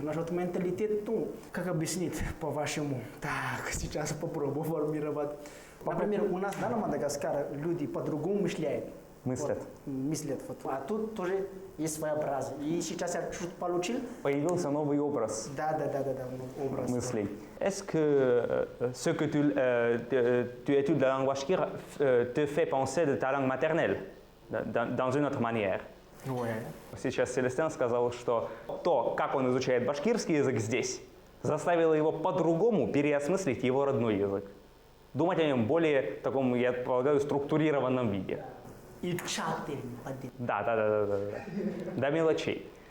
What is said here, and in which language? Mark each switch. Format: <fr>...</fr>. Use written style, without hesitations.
<ru>Наш вот менталитет, ну, как объяснить по-вашему? Так, сейчас попробую формировать. Например, у нас на Мадагаскаре люди по-другому мысляют. Мыслят. Вот, мыслят. Вот. А тут тоже есть своеобразие. И сейчас я чуть получил. Появился новый образ. Да, образ. Мыслей.</ru> <fr>Est-ce que ce que tu études la langue bashkire te fait penser de ta langue maternelle dans une autre manière? Ouais.</fr> <ru>Сейчас Селестян сказал, что то, как он изучает башкирский язык здесь, заставило его по-другому переосмыслить его родной язык. Думать о нем более таком, я полагаю, структурированном виде. И тщательно. Да. До мелочей.</ru>